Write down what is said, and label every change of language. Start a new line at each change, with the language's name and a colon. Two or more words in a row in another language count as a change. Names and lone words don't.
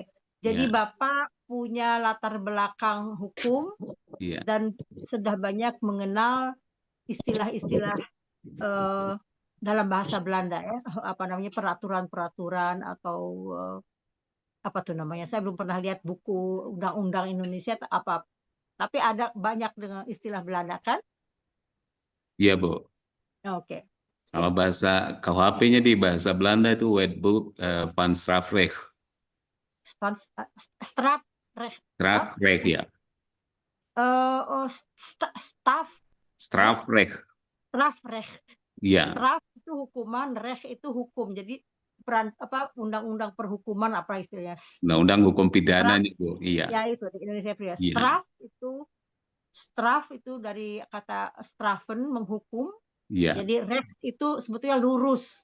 Indonesian: Jadi Bapak punya latar belakang hukum dan sudah banyak mengenal istilah-istilah dalam bahasa Belanda ya, peraturan-peraturan atau apa tuh namanya? Saya belum pernah lihat buku undang-undang Indonesia apa. Tapi ada banyak dengan istilah Belanda kan? Iya, Bu. Oke. Kalau bahasa KUHP-nya di bahasa Belanda itu Wetboek van Strafrecht. Strafrecht. Strafrecht, ya. Strafrecht. Strafrecht. Iya. Straf itu hukuman, recht itu hukum. Jadi undang-undang perhukuman apa istilahnya? Undang-undang hukum pidananya, Bu. Iya. Ya itu di Indonesia ya. Iya. Straf itu dari kata strafen menghukum. Iya. Jadi recht itu sebetulnya lurus.